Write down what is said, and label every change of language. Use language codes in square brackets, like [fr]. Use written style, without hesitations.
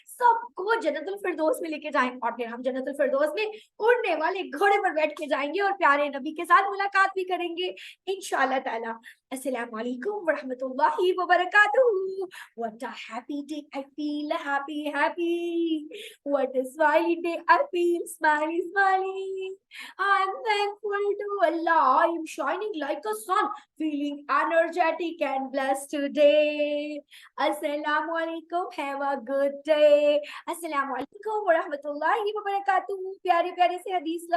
[ur] سب کو جنت الفردوس میں لے کے جائیں، اور پھر ہم جنت الفردوس میں اڑنے والے گھوڑے پر بیٹھ کے جائیں گے اور پیارے نبی کے ساتھ ملاقات بھی کریں گے انشاءاللہ تعالیٰ۔ السلام علیکم ورحمۃ اللہ وبرکاتہ۔ [en] What a happy day, I feel happy. What a smiley day, I feel smiley. I'm thankful to Allah, I am shining like a sun, feeling energetic and blessed today. Assalamu alaikum, have a good day. [ur] السلام علیکم ورحمۃ اللہ وبرکاتہ۔ پیارے پیارے سے حدیث lower